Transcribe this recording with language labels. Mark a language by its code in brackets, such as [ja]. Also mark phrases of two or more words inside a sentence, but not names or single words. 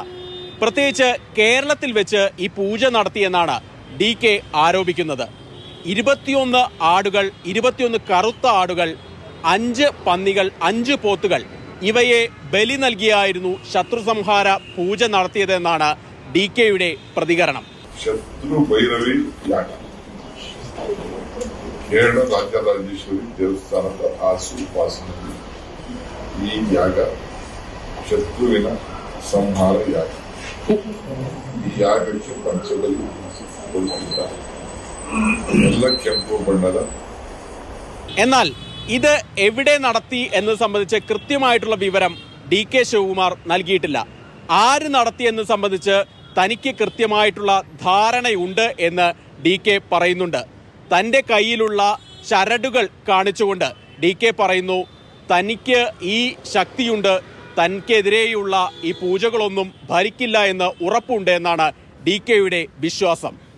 [ml] പ്രത്യേകിച്ച് കേരളത്തിൽ വെച്ച് ഈ പൂജ നടത്തിയെന്നാണ് DK ആരോപിക്കുന്നത്. 21 ആടുകൾ, 21 കറുത്ത ആടുകൾ, 5 പന്നികൾ, 5 പോത്തുകൾ ഇവയെ ബലി നൽകിയായിരുന്നു ശത്രുസംഹാര പൂജ നടത്തിയതെന്നാണ് DKയുടെ പ്രതികരണം. [kn] ಶತ್ರು ಭೈರವಿ ಯಾಗ ಕೇರಳ ರಾಜರಾಜೇಶ್ವರಿ ದೇವಸ್ಥಾನದ ಆಸುಪಾಸಿನಲ್ಲಿ ಈ ಯಾಗ ಶತ್ರುವಿನ ಸಂಹಾರ ಯಾಗ. ಈ ಯಾಗಕ್ಕೆ ಪಂಚದಲ್ಲಿ ಕೊಡುತ್ತಿದ್ದಾರೆ ಎಲ್ಲ ಕೆಂಪು ಬಣ್ಣದ. [ml] എന്നാൽ ഇത് എവിടെ നടത്തി എന്നത് സംബന്ധിച്ച് കൃത്യമായിട്ടുള്ള വിവരം DK ശിവകുമാർ നൽകിയിട്ടില്ല. ആര് നടത്തിയെന്ന് സംബന്ധിച്ച് തനിക്ക് കൃത്യമായിട്ടുള്ള ധാരണയുണ്ട് എന്ന് DK പറയുന്നുണ്ട്. തൻ്റെ കയ്യിലുള്ള ചരടുകൾ കാണിച്ചുകൊണ്ട് DK പറയുന്നു, തനിക്ക് ഈ ശക്തിയുണ്ട്, തനിക്കെതിരെയുള്ള ഈ പൂജകളൊന്നും ഭരിക്കില്ല എന്ന് ഉറപ്പുണ്ട് എന്നാണ് DKയുടെ വിശ്വാസം.